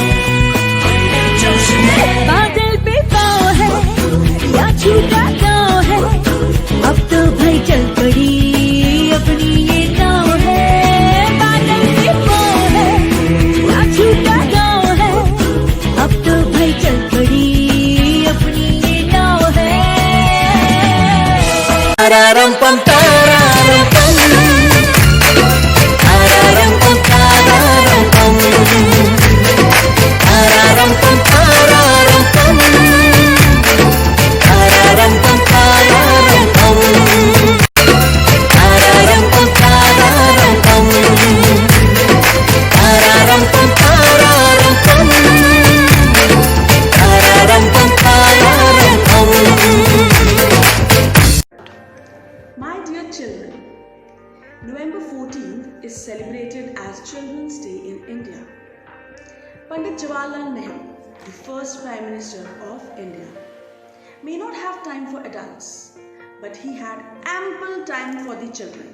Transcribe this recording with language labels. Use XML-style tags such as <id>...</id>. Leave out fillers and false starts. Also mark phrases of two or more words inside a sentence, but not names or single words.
<hi>बादल पे पाँव है या छूटा गाँव है अब तो भाई चल पड़ी अपनी ये नाव है बादल पे पाँव है या छूटा गाँव है अब तो भाई चल पड़ी अपनी ये नाव है Tararam pam tararam pam tararam pam tararam pam tararam pam tararam pam tararam pam tararam pam tararam pam tararam pam tararam pam tararam pam tararam pam tararam pam.</hi> <en>My dear children, November 14th is celebrated as Children's Day in India. Pandit Jawaharlal Nehru, the first Prime Minister of India, may not have time for adults, but he had ample time for the children.</en>